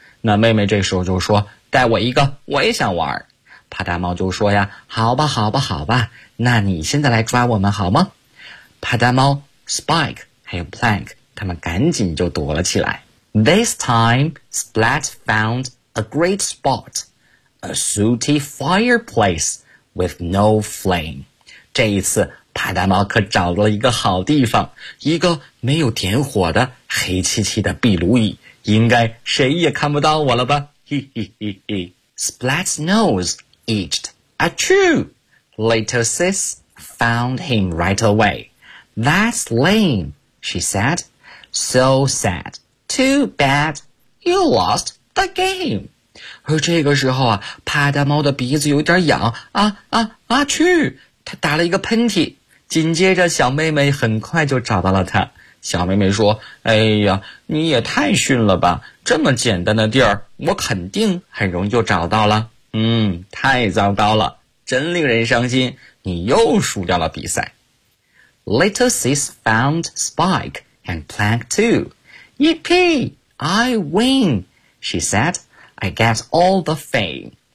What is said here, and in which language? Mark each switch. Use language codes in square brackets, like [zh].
[zh] 那妹妹这时候就说，带我一个，我也想玩。啪嗒猫就说呀，好吧好吧好吧，那你现在来抓我们好吗？啪嗒猫 Spike 还有 Plank 他们赶紧就躲了起来。 [en] This time Splat found a great spot, a sooty fireplace with no flame. 这一次啪嗒猫可找了一个好地方，一个没有点火的黑漆漆的壁炉椅，应该谁也看不到我了吧。 Splat's noseitched. Achoo! Little sis found him right away. That's lame, she said. So sad. Too bad. You lost the game. [zh] 而这个时候啊，啪嗒猫的鼻子有点痒啊啊啊！去，他打了一个喷嚏。紧接着，小妹妹很快就找到了他。小妹妹说：“哎呀，你也太逊了吧！这么简单的地儿，我肯定很容易就找到了。” 太糟糕了，真令人伤心，你又输掉了比赛。 [en] Little sis found Spike and Plank too. Yippee, I win, she said. I get all the fame.